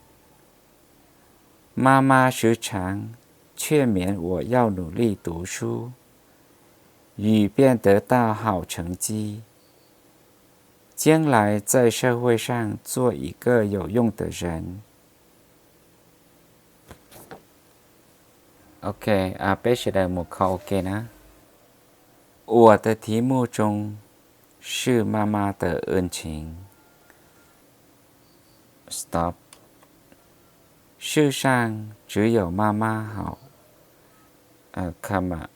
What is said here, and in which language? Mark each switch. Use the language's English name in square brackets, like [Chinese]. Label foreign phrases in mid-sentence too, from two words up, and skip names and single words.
[Chinese] 妈妈时常劝勉我要努力读书，以便得到好成绩，将来在社会上做一个有用的人。OK， [Vietnamese] bây giờ một câu OK [Chinese] 呢？我的题目中是妈妈的恩情。Stop。世上只有妈妈好。comma。